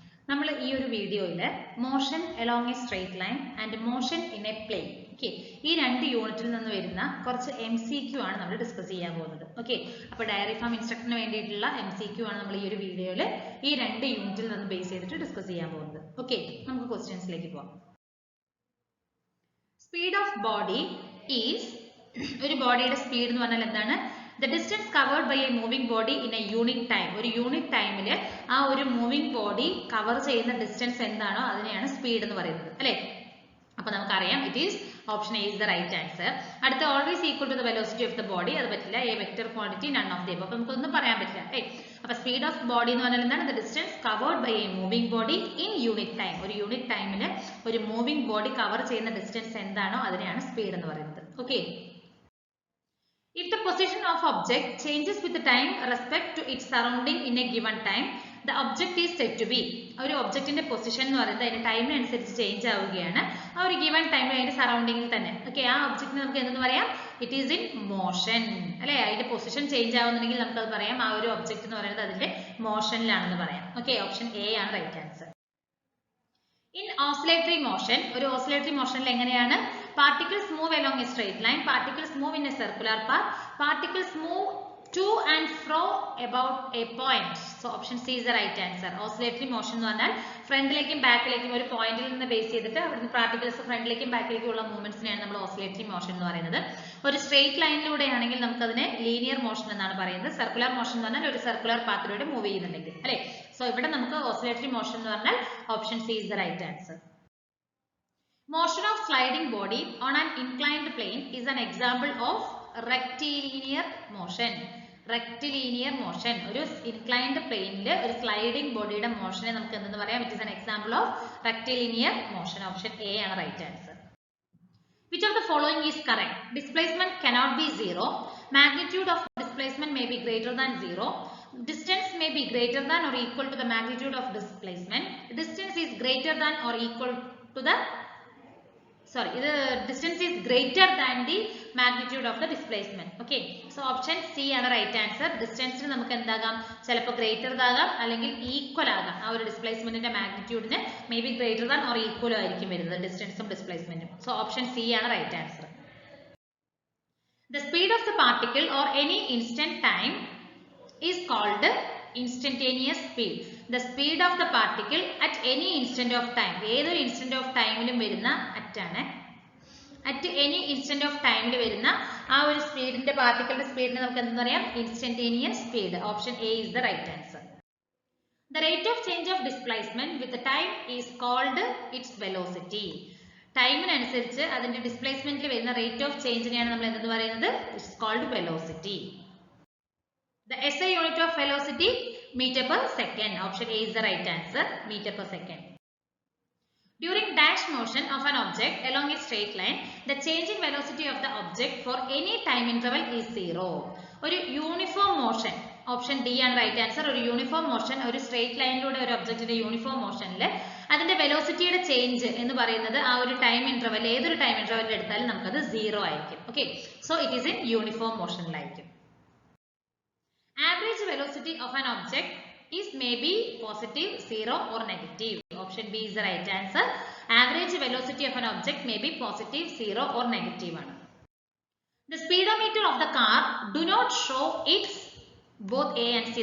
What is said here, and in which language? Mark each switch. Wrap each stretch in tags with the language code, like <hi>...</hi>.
<ml>നമ്മൾ ഈ ഒരു വീഡിയോയിൽ</ml> <en>motion along a straight line and motion in a plane</en> <ml>ഈ രണ്ട് യൂണിറ്റിൽ നിന്ന് വരുന്ന കുറച്ച് MCQ ആണ് നമ്മൾ ഡിസ്കസ് ചെയ്യാൻ പോകുന്നത്. അപ്പോൾ ഡയറി ഫാം ഇൻസ്ട്രക്ടറിന് വേണ്ടിയിട്ടുള്ള MCQ ആണ് നമ്മൾ ഈ ഒരു വീഡിയോയിൽ ഈ രണ്ട് യൂണിറ്റിൽ നിന്ന് ബേസ് ചെയ്തിട്ട് ഡിസ്കസ് ചെയ്യാൻ പോകുന്നത്. നമുക്ക് ക്വസ്റ്റ്യൻസിലേക്ക് പോകാം.</ml> <en>speed of body is,</en> <ml>ഒരു ബോഡിയുടെ സ്പീഡ് എന്ന് പറഞ്ഞാൽ എന്താണ്?</ml> <en>The distance covered by a moving body in a unit time.</en> <ml>ഒരു യൂണിറ്റ് ടൈമിൽ ആ ഒരു മൂവിംഗ് ബോഡി കവർ ചെയ്യുന്ന ഡിസ്റ്റൻസ് എന്താണോ അതിനെയാണ് സ്പീഡ് എന്ന് പറയുന്നത്, അല്ലേ? അപ്പോൾ നമുക്കറിയാം</ml> <en>It is option A is the right answer. അടുത്ത always equal to the velocity of the body,</en> <ml>അത് പറ്റില്ല.</ml> <en>A vector quantity none of the above.</en> <ml>അപ്പോൾ നമുക്കൊന്നും പറയാൻ പറ്റില്ല, അല്ലേ? അപ്പോൾ സ്പീഡ് ഓഫ് ബോഡി എന്ന് പറഞ്ഞാൽ എന്താണ്?</ml> <en>The distance covered by a moving body in unit time.</en> <ml>ഒരു യൂണിറ്റ് ടൈമിൽ ഒരു മൂവിംഗ് ബോഡി കവർ ചെയ്യുന്ന ഡിസ്റ്റൻസ് എന്താണോ അതിനെയാണ് സ്പീഡ് എന്ന് പറയുന്നത്.</ml> <en>If the position of object changes with the time respect to its surrounding in a given time, the object is said to be.</en> <ml>ഒരു ഒബ്ജക്റ്റിന്റെ പൊസിഷൻ എന്ന് പറയുന്നത് അതിന്റെ ടൈമിനനുസരിച്ച് ചേഞ്ച് ആവുകയാണ് ആ ഒരു ഗിവൺ ടൈമിൽ അതിന്റെ സറൗണ്ടിങ്ങിൽ തന്നെ. ആ ഒബ്ജക്റ്റിന് നമുക്ക് എന്തെന്ന് പറയാം?</ml> <en>it is in motion,</en> <ml>അല്ലെ? അതിന്റെ പൊസിഷൻ ചേഞ്ച് ആവുന്നുണ്ടെങ്കിൽ നമുക്ക് അത് പറയാം ആ ഒരു ഒബ്ജക്റ്റ് എന്ന് പറയുന്നത് അതിന്റെ മോഷനിലാണെന്ന് പറയാം. ഓപ്ഷൻ എ ആണ് right answer.</ml> <en>In oscillatory motion,</en> <ml>ഒരു ഓസിലേറ്ററി മോഷനിൽ എങ്ങനെയാണ്?</ml> <en>Particles move along a straight line, particles move in a circular path, particles move to and fro about a point. So option C is the right answer.</en> <ml>Oscillatory motion എന്ന് പറഞ്ഞാൽ ഫ്രണ്ടിലേക്കും ബാക്കിലേക്കും ഒരു പോയിന്റിൽ നിന്ന് base ചെയ്തിട്ട് അവിടുന്ന് particles ഫ്രണ്ടിലേക്കും ബാക്കിലേക്കും ഉള്ള മൂവ്മെന്റ്സിനെയാണ് നമ്മൾ oscillatory motion എന്ന് പറയുന്നത്. ഒരു സ്ട്രെയിറ്റ് ലൈനിലൂടെ ആണെങ്കിൽ നമുക്ക് അതിനെ ലീനിയർ മോഷൻ എന്നാണ് പറയുന്നത്. സർക്കുലർ മോഷൻ എന്ന് പറഞ്ഞാൽ ഒരു സർക്കുലർ പാത്തിലൂടെ മൂവ് ചെയ്യുന്നുണ്ടെങ്കിൽ, അല്ലെ? സോ ഇവിടെ നമുക്ക് ഓസിലേറ്ററി മോഷൻ എന്ന് പറഞ്ഞാൽ</ml> <en>Option C is the right answer. Motion of sliding body on an inclined plane is an example of rectilinear motion.</en> <ml>Rectilinear motion, ഒരു inclined planeൽ ഒരു സ്ലൈഡിംഗ് ബോഡിയുടെ മോഷനെ നമുക്ക് എന്തെന്ന് പറയാം?</ml> <en>It is an example of rectilinear motion. Option A ആണ് right answer. Which of the following is correct? Displacement cannot be zero. Magnitude of displacement may be greater than zero. Distance may be greater than or equal to the magnitude of displacement. Distance is greater than or equal to the the distance is greater than the magnitude of the displacement. So option C ആണ് right answer.</en> <ml>Distance നമുക്ക് എന്താകാം? ചിലപ്പോൾ greater ആകാം അല്ലെങ്കിൽ equal ആകാം. ആ ഒരു ഡിസ്പ്ലേസ്മെന്റിന്റെ മാഗ്നിറ്റ്യൂഡിന് may be greater than or equal ആയിരിക്കും വരുന്നത് ഡിസ്റ്റൻസും ഡിസ്പ്ലേസ്മെന്റും.</ml> <en>So option C ആണ് right answer. The speed of the particle or any instant time is called instantaneous speed. The speed of the particle at any instant of time.</en> <ml>ഏതൊരു instant of timeലും വരുന്ന ആണ്.</ml> <en>At any instant of time</en> <ml>ൽ വരുന്ന ആ ഒരു സ്പീഡിന്റെ പാർട്ടിക്കിളിന്റെ സ്പീഡിനെ നമുക്ക് എന്താ പറയാം?</ml> <en>Instantaneous speed. Option A is the right answer. The rate of change of displacement with the time is called its velocity.</en> <ml>ടൈമിനനുസരിച്ച് അതിന്റെ ഡിസ്പ്ലേസ്മെന്റിൽ വരുന്ന റേറ്റ് ഓഫ് ചേഞ്ചിനെയാണ് നമ്മൾ എന്തെന്ന് പറയുന്നത്?</ml> <en>It's called velocity. The SI unit of velocity, meter per second. Option A is the right answer. Meter per second. During dash motion of an object along a straight line, the change in velocity of the object for any time interval is zero.</en> <ml>ഒരു uniform motion. Option D ആണ് right answer. ഒരു uniform motion, ഒരു straight ലൈനിലൂടെ ഒരു ഒബ്ജക്റ്റിന്റെ uniform മോഷനിൽ അതിന്റെ വെലോസിറ്റിയുടെ change എന്ന് പറയുന്നത് ആ ഒരു ടൈം ഇന്റർവൽ, ഏതൊരു ടൈം ഇന്റർവെൽ എടുത്താലും നമുക്കത് സീറോ ആയിരിക്കും.</ml> <en>So it is in uniform മോഷനിലായിരിക്കും. Average velocity of an object is maybe positive, zero or negative. Option B is the right answer. Average velocity of an object may be positive, zero or negative. The speedometer of the car do not show its both A and C.</en>